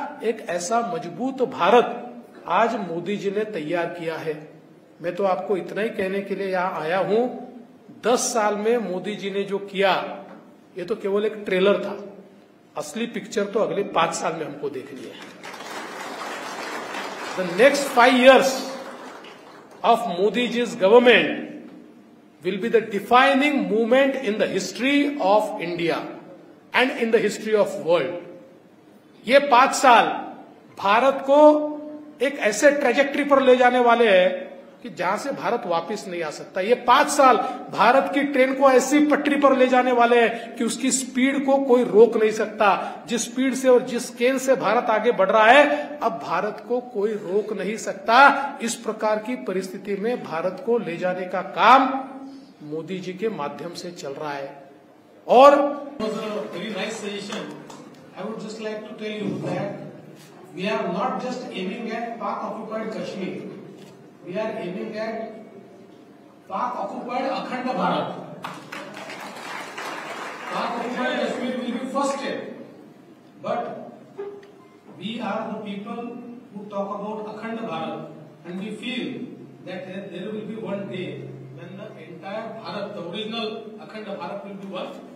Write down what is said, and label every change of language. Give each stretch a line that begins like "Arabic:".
Hindi: एक ऐसा मजबूत भारत आज मोदी जी ने तैयार किया है. मैं तो आपको इतना ही कहने के लिए यहां आया हूं, 10 साल में मोदी जी ने जो किया ये तो केवल एक ट्रेलर था. असली पिक्चर तो अगले 5 साल में हमको देखनी है.
English: The next 5 years of Modi ji's government will be the defining movement in the history of India and in the history of world.
Hindi: ये 5 साल भारत को एक ऐसे ट्रेजेक्ट्री पर ले जाने वाले हैं कि जहां से भारत वापस नहीं आ सकता। ये 5 साल भारत की ट्रेन को ऐसी पटरी पर ले जाने वाले हैं कि उसकी स्पीड को कोई रोक नहीं सकता। जिस स्पीड से और जिस स्केल से भारत आगे बढ़ रहा है, अब भारत को कोई रोक नहीं सकता। इस प्रकार की परिस्थिति में भारत को ले जाने का काम मोदी जी के माध्यम से चल रहा है।
English: और very nice suggestion. I would just like to tell you that we are not just aiming at Pak occupied Kashmir, we are aiming at Pak occupied Akhand Bharat. Pak occupied Kashmir will be first step, but we are the people who talk about Akhand Bharat, and we feel that there will be one day when the entire Bharat, the original Akhand Bharat, will be one.